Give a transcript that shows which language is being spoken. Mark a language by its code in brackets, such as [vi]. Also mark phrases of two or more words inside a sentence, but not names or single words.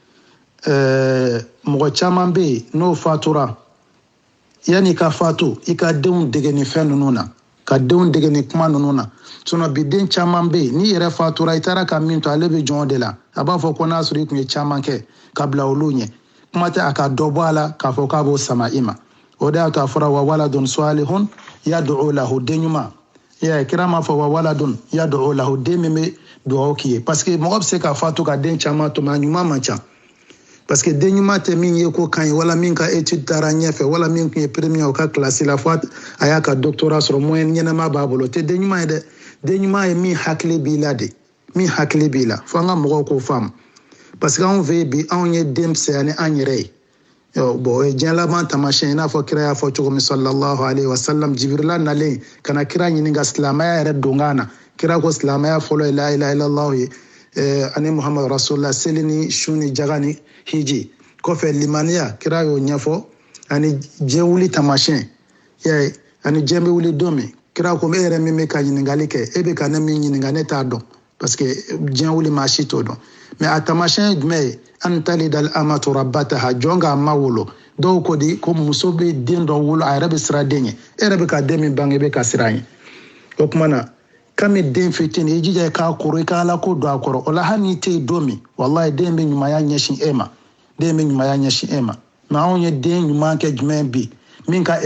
[bm] mɔgɔ caman bɛ yen n'o fatura yanni ka fatu i ka denw dege ni fɛn ninnu na ka denw dege ni kuma ninnu na bi den caman bɛ yen n'i yɛrɛ fatura i taara ka min to ale bɛ jɔn de la a b'a fɔ ko n'a sɔrɔ i tun ye caman kɛ ka bila olu ɲɛ kuma tɛ a ka dɔ bɔ a la k'a fɔ k'a b'o sama i ma o de y'a to a fɔra [ar] وولد صالح يدعو له [bm] den ɲuman kira m'a fɔ [ar] وولد يدعو له [bm] den min bɛ dugawu k'i ye [fr] parce que [bm] mɔgɔ bɛ se ka fatu ka den caman to mais a ɲuman man ca [fr] parce que [bm] den ɲuman tɛ min ye ko kan ye wala min ka étude taara ɲɛfɛ wala min tun ye premier o ka classe la fo a y'a ka doctorat sɔrɔ moyenne ɲɛnama b'a bolo o tɛ den ɲuman ye dɛ den ɲuman ye min hakili b'i la de min hakili b'i la fo an ka mɔgɔw k'o faamu [fr] parce que [bm] anw fɛ yen bi anw ye den fisaya ni an yɛrɛ ye bon o ye diɲɛ laban taamasiyɛn i n'a fɔ kira y'a fɔ cogo min [ar] صلى الله عليه وسلم [bm] jibirila nalen ka na kira ɲininka silamɛya yɛrɛ donkan na kira ko silamɛya fɔlɔ ye [ar] لا إله إلا الله [bm] ye ani [ar] محمد رسول الله [bm] seli ni su ni jaga ni hiji kɔfɛ limaniya kira y'o ɲɛfɔ ani diɲɛ wuli taamasiyɛn ani diɲɛ bɛ wuli don min kira ko e yɛrɛ min bɛ ka ɲininkali kɛ e bɛ ka ne min ɲininka ne t'a dɔn [fr] parce que [bm] diɲɛ wuli maa si t'o dɔn mais a taamasiyɛn ye jumɛn ye [ar] أن تلد الأمة ربتها [bm] jɔn k'a ma wolo dɔw ko di ko muso bɛ den dɔ wolo a yɛrɛ bɛ siran den ɲɛ e yɛrɛ bɛ ka den min bange i bɛ ka siran ɲɛ o tuma na kami den fitinin i jija i k'a koro i ka ala ko don a kɔrɔ o la hali n'i tɛ yen don min walahi den bɛ ɲumanya ɲɛsin e ma den bɛ ɲumanya ɲɛsin e ma mais anw ye den ɲuman kɛ jumɛn bi min ka